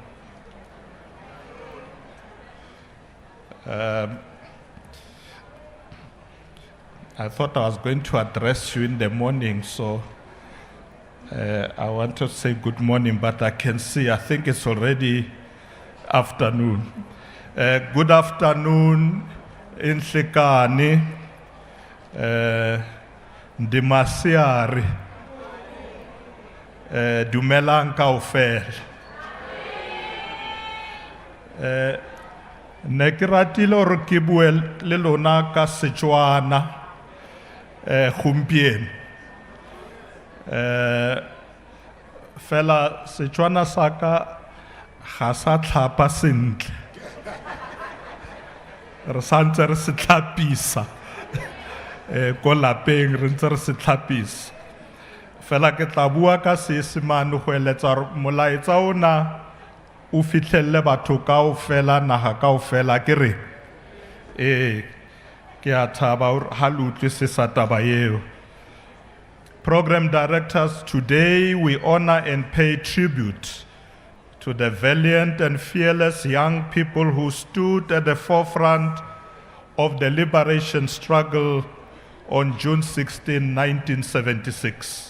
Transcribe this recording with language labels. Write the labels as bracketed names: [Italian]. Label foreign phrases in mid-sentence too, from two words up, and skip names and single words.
[English] I thought I was going to address you in the morning, so I want to say good morning, but I can see, I think it's already afternoon. Good afternoon, [Tswana] Inhlikani, Ndimasiari, Dumelang kaofela. Ne ke ratile hore ke bue le lona ka Setswana gompieno. Fela Setswana sa ka ga sa tlhapa sentle. Re santse re se tlhapisa ko lapeng re ntse re se tlhapisa. Fela ke tla bua ka Seesemane go eletsa molaetsa ona o fitlhelle batho kaofela naga kaofela ke re ke a thaba ha le utlwisisa sa taba eo. [English] Program directors, today we honor and pay tribute to the valiant and fearless young people who stood at the forefront of the liberation struggle on June 16, 1976.